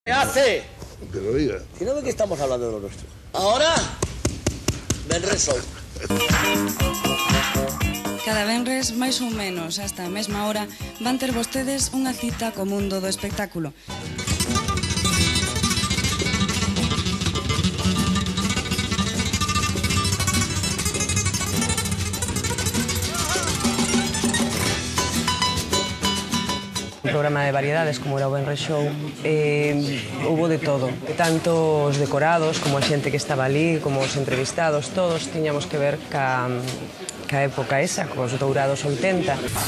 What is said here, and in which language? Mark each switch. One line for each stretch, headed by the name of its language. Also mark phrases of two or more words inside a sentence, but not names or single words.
Spanish: ¿Qué hace? Que lo diga. Si no ve que estamos hablando de lo nuestro. Ahora, Benres Show.
Galician: Cada venres, máis ou menos, hasta a mesma hora, van ter vostedes unha cita co mundo do espectáculo. Un programa de variedades como era o Benres Show, hubo de todo, tanto os decorados como a xente que estaba ali, como os entrevistados, todos tiñamos que ver ca época esa, cos dourados 80.